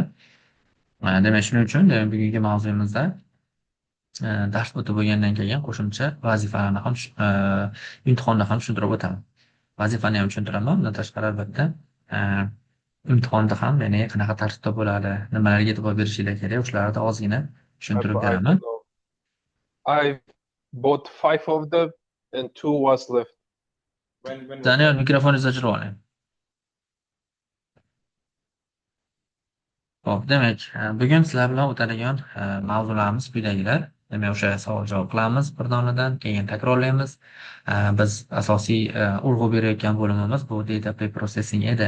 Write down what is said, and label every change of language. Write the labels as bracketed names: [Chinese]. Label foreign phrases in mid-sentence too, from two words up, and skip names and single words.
[Uzbek] Demak, shuning uchun bugungi mavzuyimizda dars o'tib bo'lgandan keyin qo'shimcha vazifalarni ham imtihonni ham tushuntirib o'taman. Vazifani ham tushuntiraman. Bundan tashqari albatta e, imtihonda ham ya'ni qanaqa tartibda bo'ladi, nimalarga e'tibor berishinglar kerak, shularni ozgina tushuntirib [English] I [Uzbek] beraman. [English] don't know. I bought five of them and two was left. When was Daniel, that? [Uzbek] mikrofoningizni o'chirib oling. Ho'p, demak, bugun sizlar bilan o'tadigan mavzularimiz quyidagilar. Demak, o'sha savol-javob qilamiz bir domladan, keyin takrorlaymiz. Biz asosiy urg'u berayotgan bo'limimiz bu [English] data pre-processing [Uzbek] edi.